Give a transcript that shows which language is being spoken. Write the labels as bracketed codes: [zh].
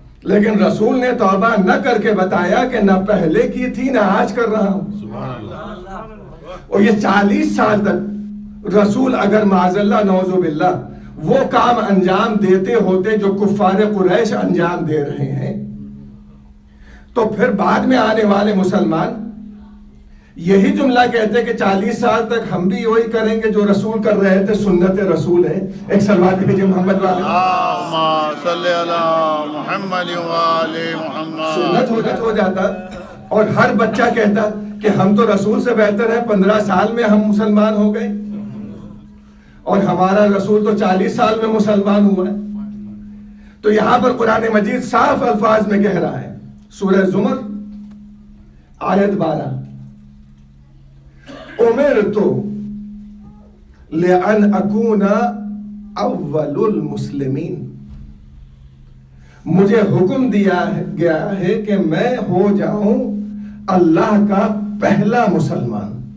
[ur] لیکن رسول نے توبہ نہ کر کے بتایا کہ نہ پہلے کی تھی نہ آج کر رہا ہوں۔ اور یہ 40 سال تک رسول اگر معاذ اللہ نعوذ باللہ وہ کام انجام دیتے ہوتے جو کفار قریش انجام دے رہے ہیں، تو پھر بعد میں آنے والے مسلمان یہی جملہ کہتے کہ 40 سال تک ہم بھی وہی کریں گے جو رسول کر رہے تھے، سنت رسول ہے. ایک صلوات بھیجئے محمد والے. [ar] اللهم صل على محمد وآل محمد. [ur] سنت ہو جاتا اور ہر بچہ کہتا کہ ہم تو رسول سے بہتر ہیں، 15 سال میں ہم مسلمان ہو گئے اور ہمارا رسول تو 40 سال میں مسلمان ہوا ہے. تو یہاں پر قرآن مجید صاف الفاظ میں کہہ رہا ہے، سورہ زمر آیت 12، [ar] امرت لأن اکون اول المسلمین، [ur] مجھے حکم دیا گیا ہے کہ میں ہو جاؤں اللہ کا پہلا مسلمان.